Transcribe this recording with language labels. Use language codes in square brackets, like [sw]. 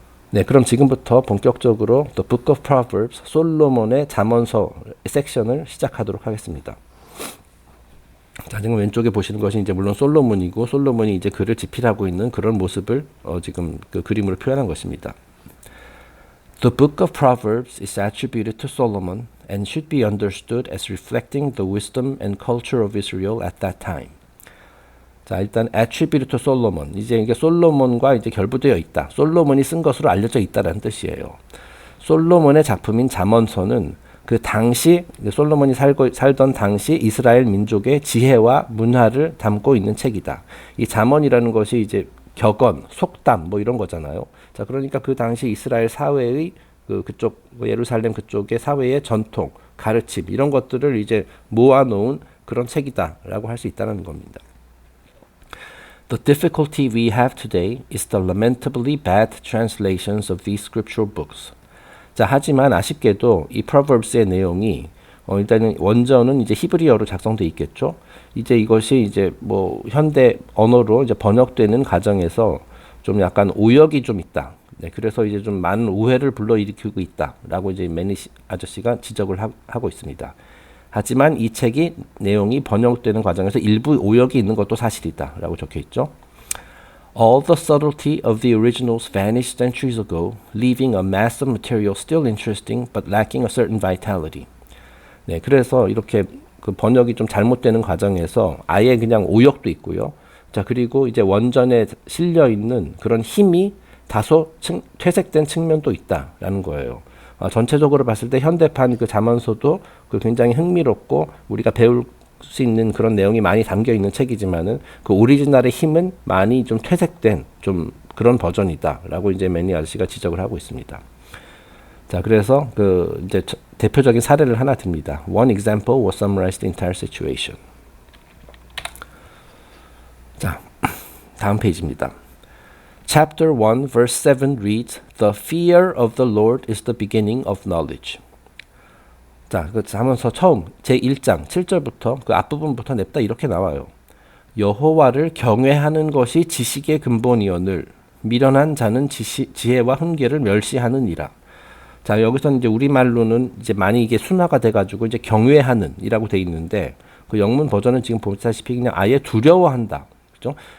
[ko] 네, 그럼 지금부터 본격적으로 The Book of Proverbs, 솔로몬의 잠언서 섹션을 시작하도록 하겠습니다. 자, 지금 왼쪽에 보시는 것이 이제 물론 솔로몬이고 솔로몬이 이제 글을 집필하고 있는 그런 모습을 지금 그 그림으로 표현한 것입니다. [en] The book of Proverbs is attributed to Solomon and should be understood as reflecting the wisdom and culture of Israel at that time. [ko] 자, 일단 [en] attributed to Solomon. [ko] 이제 이게 솔로몬과 이제 결부되어 있다. 솔로몬이 쓴 것으로 알려져 있다라는 뜻이에요. 솔로몬의 작품인 잠언서는 그 당시 솔로몬이 살던 당시 이스라엘 민족의 지혜와 문화를 담고 있는 책이다. 이 잠언이라는 것이 이제 격언, 속담 뭐 이런 거잖아요. 자, 그러니까 그 당시 이스라엘 사회의 그쪽 예루살렘 그쪽의 사회의 전통, 가르침 이런 것들을 이제 모아놓은 그런 책이다라고 할 수 있다는 겁니다. [en] The difficulty we have today is the lamentably bad translations of these scriptural books. [ko] 자, 하지만 아쉽게도 이 Proverbs의 내용이 일단은 원전은 이제 히브리어로 작성돼 있겠죠. 이제 이것이 이제 뭐 현대 언어로 이제 번역되는 과정에서 좀 약간 오역이 좀 있다. 네, 그래서 이제 좀 많은 오해를 불러일으키고 있다라고 이제 매니 아저씨가 지적을 하고 있습니다. 하지만 이 책이 내용이 번역되는 과정에서 일부 오역이 있는 것도 사실이다라고 적혀 있죠. [en] All the subtlety of the originals vanished centuries ago, leaving a mass of material still interesting but lacking a certain vitality. [ko] 네, 그래서 이렇게 그 번역이 좀 잘못되는 과정에서 아예 그냥 오역도 있고요. 자, 그리고 이제 원전에 실려 있는 그런 힘이 다소 퇴색된 측면도 있다라는 거예요. 전체적으로 봤을 때 현대판 그 잠언서도 그 굉장히 흥미롭고 우리가 배울 수 있는 그런 내용이 많이 담겨 있는 책이지만은 그 오리지널의 힘은 많이 좀 퇴색된 좀 그런 버전이다라고 이제 매니 아저씨가 지적을 하고 있습니다. 자, 그래서 그 이제 대표적인 사례를 하나 듭니다. [en] One example will summarize the entire situation. [ko] 자, 다음 페이지입니다. [en] Chapter 1 verse 7 reads, The fear of the Lord is the beginning of knowledge. [ko] 자, 그 하면서 처음 제1장 7절부터 그 앞부분부터 냅다 이렇게 나와요. 여호와를 경외하는 것이 지식의 근본이오늘 미련한 자는 지혜와 훈계를 멸시하느니라. 자, 여기서는 이제 우리말로는 이제 많이 이게 순화가 돼가지고 이제 경외하는이라고 돼 있는데 그 영문 버전은 지금 보시다시피 그냥 아예 두려워한다. 그죠?